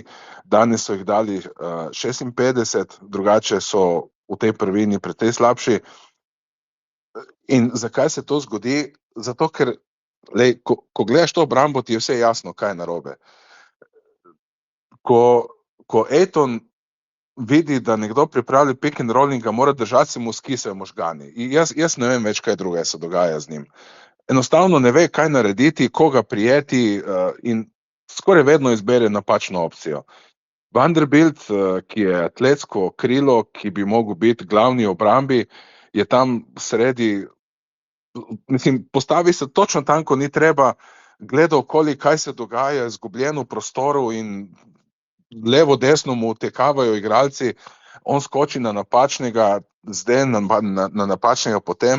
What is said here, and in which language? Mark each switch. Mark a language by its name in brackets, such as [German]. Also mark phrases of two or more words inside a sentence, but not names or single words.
[Slovenian] Danes so jih dali 56, drugače so v tej prvini precej slabši. In zakaj se to zgodi? Zato, ker ko gledaš to obrambo, ti je vse jasno, kaj je narobe. Ko Ayton vidi, da nekdo pripravi [English] pick and roll [Slovenian] in ga mora držati, se mu skisejo možgani. Jaz ne vem več, kaj druge se dogaja z njim. Enostavno ne ve, kaj narediti, koga prijeti in skoraj vedno izbere napačno opcijo. Vanderbilt, ki je atletsko krilo, ki bi mogel biti glavni v obrambi, je tam sredi, mislim, postavi se točno tam, ko ni treba, gleda okoli, kaj se dogaja, izgubljen v prostoru in levo, desno mu tekavajo igralci, on skoči na napačnega, zdaj na napačnega potem.